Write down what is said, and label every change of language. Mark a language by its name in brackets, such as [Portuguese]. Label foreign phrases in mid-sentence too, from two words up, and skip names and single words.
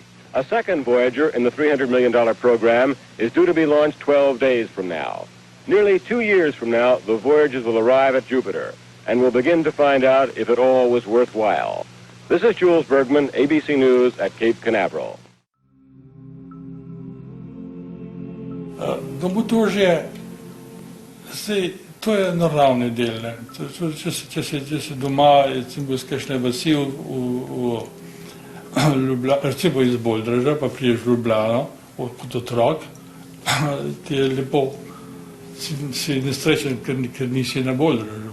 [English] A second Voyager in the $300 million program is due to be launched 12 days from now. Nearly 2 years from now, the Voyagers will arrive at Jupiter, and we'll begin to find out if it all was worthwhile. This is Jules Bergman, ABC News at Cape Canaveral. [Slovenian] Domotožje, to je naravni del. Če si doma, recimo iz kakšne vasi v Ljubljano, recimo iz Boldraža, pa priješ v Ljubljano kot otrok, ti je lepo, si nesrečen, ker nisi na Boldražu.